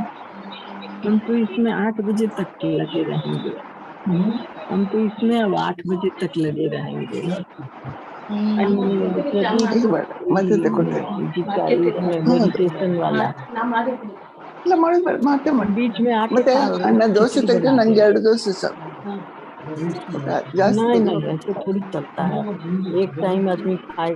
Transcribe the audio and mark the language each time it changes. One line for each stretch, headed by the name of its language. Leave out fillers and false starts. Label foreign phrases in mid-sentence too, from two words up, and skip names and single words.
Hindi: हम तो इसमें 8 बजे तक लगे रहेंगे। हम तो इसमें अब 8 बजे तक लगे रहेंगे। एक बार मत इसमें मेडिटेशन वाला
Kannada: ಇಲ್ಲ ಮತ್ತೆ
Hindi: बीच में आके
Kannada: ಮತ್ತೆ ಅನ್ನ ದೋಸೆ ತೆಗೆದು ನಂಗೆ 2 ದೋಸೆ ಸಾಕು ಜಾಸ್ತಿ
Hindi: नहीं नहीं ऐसे थोड़ी चलता है। एक टाइम आदमी खाएगा।